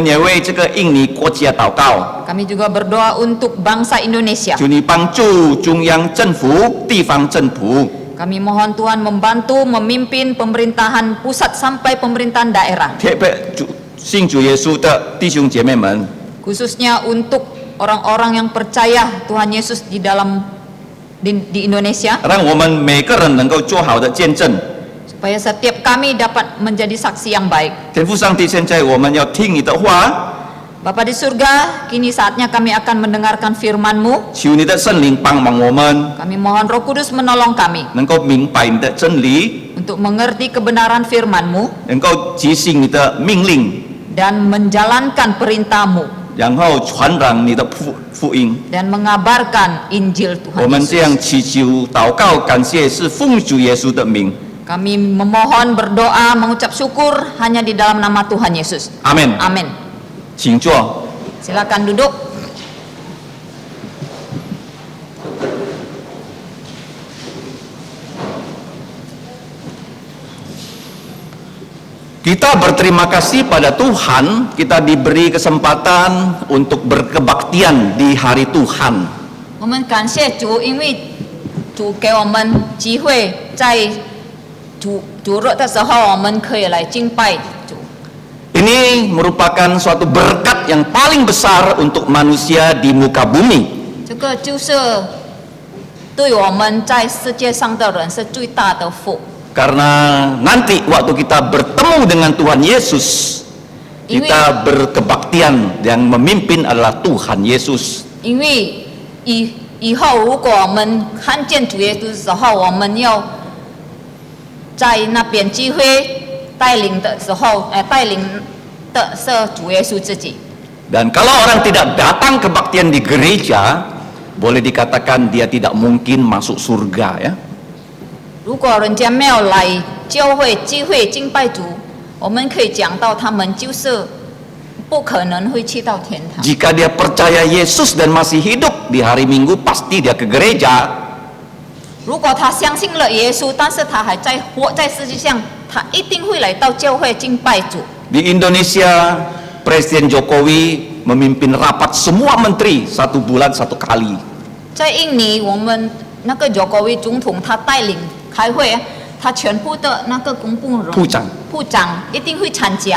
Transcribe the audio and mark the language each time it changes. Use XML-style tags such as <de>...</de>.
<zh>也为这个印尼国家祷告，</zh> <id>Kami juga berdoa untuk bangsa Indonesia.</id> <zh>求你帮助中央政府、地方政府，</zh> <id>Kami mohon Tuhan membantu memimpin pemerintahan pusat sampai pemerintahan daerah.</id> <zh>特别信主耶稣的弟兄姐妹们，</zh> <id>Khususnya untuk orang-orang yang percaya Tuhan Yesus di Indonesia.</id> <zh>让我们每个人能够做好的见证。</zh> <id>Supaya setiap kami dapat menjadi saksi yang baik.</id> <zh>天父上帝，现在我们要听你的话，</zh> <id>Bapa di surga, kini saatnya kami akan mendengarkan firman-Mu.</id> <zh>求你的圣灵帮忙我们，</zh> <id>Kami mohon Roh Kudus menolong kami</id> <zh>能够明白你的真理，</zh> <id>untuk mengerti kebenaran firman-Mu</id> <zh>能够执行你的命令，</zh> <id>dan menjalankan perintah-Mu</id> <zh>然后传染你的福音。</zh> <id>dan mengabarkan Injil</id> <zh>我</zh> <id>Tuhan</id> <zh>们这样</zh> <id>Yesus.</id> <zh>祈求、祷告、感谢，是奉主耶稣的名。</zh> <id>Kami memohon, berdoa, mengucap syukur hanya di dalam nama Tuhan Yesus.</id> <zh>阿门。</zh> <id>Amin.</id> <zh>请坐。</zh> <id>Silakan duduk. Kita berterima kasih pada Tuhan, kita diberi kesempatan untuk berkebaktian di hari Tuhan.</id> <zh>我们感谢主，因为主给我们机会，在主日的时候，我们可以来敬拜主。</zh> <id>Ini merupakan suatu berkat yang paling besar untuk manusia di muka bumi.</id> <zh>这个就是对我们在世界上的人是最大的福。</zh> <id>Karena nanti waktu kita bertemu dengan Tuhan Yesus, kita berkebaktian, yang memimpin adalah Tuhan Yesus.</id> <zh>因为以后如果我们看见主耶稣的时候，我们要在那边机会带领的时候，带领的是主耶稣自己。</zh> <id>Dan kalau orang tidak datang kebaktian di gereja, boleh dikatakan dia tidak mungkin masuk surga, ya.</id> <zh>如果人家没有来教会机会敬拜主，我们可以讲到他们就是不可能会去到天堂。</zh> <id>Jika dia percaya Yesus dan masih hidup di hari Minggu, pasti dia ke gereja.</id> <zh>如果他相信了耶稣，但是他还在活在世界上，他一定会来到教会敬拜主。</zh> <id>Di Indonesia, Presiden Jokowi memimpin rapat semua menteri 1 bulan 1 kali.</id> <zh>在印尼，我们那个Jokowi总统他带领开会，他全部的那个公部人部长一定会参加。</zh>